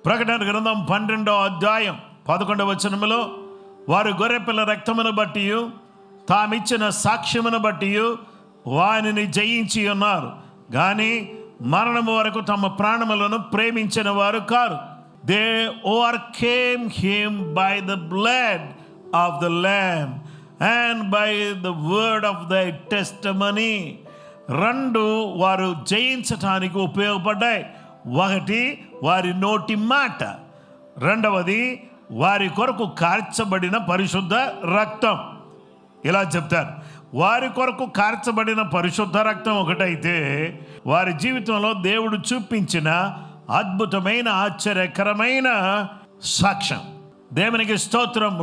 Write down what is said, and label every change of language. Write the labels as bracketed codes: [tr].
[te] ప్రకటన గ్రంథం 12వ అధ్యాయం 11వ వచనములో వారు గొర్రెపిల్ల రక్తమును బట్టి తామిచ్చిన సాక్ష్యమును బట్టి వానిని జయించి ఉన్నారు, కానీ మరణము వరకు తమ ప్రాణములను ప్రేమించిన వారు car. [en] They overcame him by the blood of the Lamb and by the word of their testimony. [te] 2 వారు జయించటానికి ఉపయోగపడ్డాయి. 1 వారి నోటి మాట, 2వది వారి కొరకు కార్చబడిన పరిశుద్ధ రక్తం. ఇలా చెప్తారు, వారి కొరకు కార్చబడిన పరిశుద్ధ రక్తం ఒకటైతే వారి జీవితంలో దేవుడు చూపించిన అద్భుతమైన ఆశ్చర్యకరమైన సాక్ష్యం. దేవునికి స్తోత్రం.